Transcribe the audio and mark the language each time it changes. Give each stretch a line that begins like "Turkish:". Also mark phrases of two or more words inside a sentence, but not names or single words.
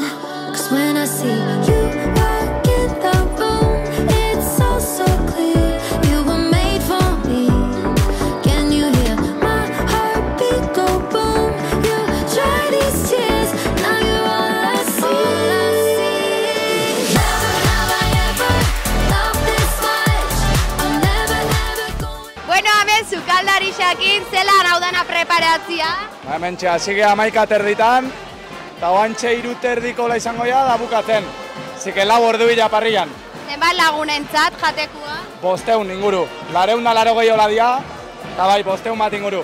English: Cause when I see you walk in the room, it's all so clear, you were made for me. Can you hear my heartbeat go boom? You dry these tears, now you're all I see. Never have I ever loved this much. I'm never going.
Basque: Bueno, hemen sukaldari xakin, zelan hau dana preparatzia? Hemen txasige 11 terditan, eta oantxe 3 terdikola izango da bukatzen. Zike lau ordu bila parrian. Zenbat lagunentzat jatekua? 500 inguru. 280 hola dia, eta bai, 500 bat inguru.